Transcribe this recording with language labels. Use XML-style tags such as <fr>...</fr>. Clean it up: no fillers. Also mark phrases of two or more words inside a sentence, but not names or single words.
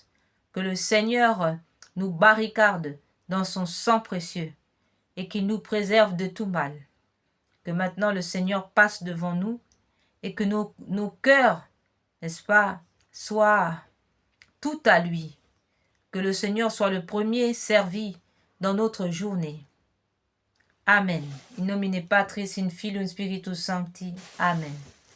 <fr>Que le Seigneur nous barricade dans son sang précieux et qu'il nous préserve de tout mal. Que maintenant le Seigneur passe devant nous et que nos cœurs, n'est-ce pas, soient tout à lui. Que le Seigneur soit le premier servi dans notre journée. Amen.</fr> <la>In nomine Patris, in Filio, in Spiritus Sancti. Amen.</la>